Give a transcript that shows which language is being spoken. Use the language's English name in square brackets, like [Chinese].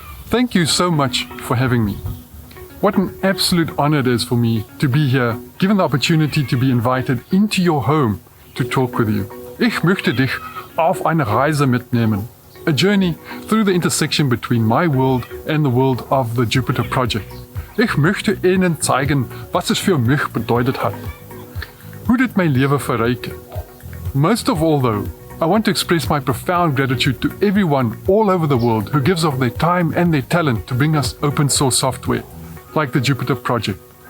[English] Thank you so much for having me. What an absolute honor it is for me to be here, given the opportunity to be invited into your home to talk with you. [German] Ich möchte dich auf eine Reise mitnehmen. [English] A journey through the intersection between my world and the world of the Jupyter project. [German] Ich möchte Ihnen zeigen, was es für mich bedeutet hat. [Afrikaans] Hoe dit my lewe verryk het. [English] Most of all though, I want to express my profound gratitude to everyone all over the world who gives of their time and their talent to bring us open source software, like the Jupyter project.